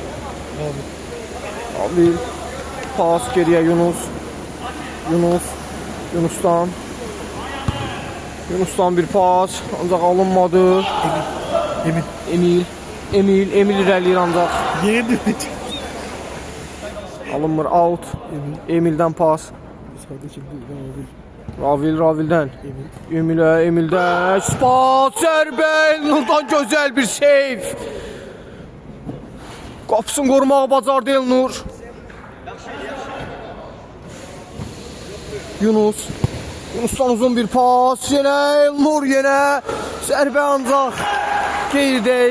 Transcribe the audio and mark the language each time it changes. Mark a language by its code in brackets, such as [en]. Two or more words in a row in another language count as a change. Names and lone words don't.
[az] Pas geriyə Yunusdan bir pas, ancaq alınmadı. Emil irəliyir, ancaq alınmır, out. Emildən pas Ravildən Emildən pas, zərbə Elnurdan gözəl bir seyf. Qapısını qorumağı bacardı Elnur. Yunusdan uzun bir pas. Yenə Elnur, zərbə ancaq qeyri dəqiq.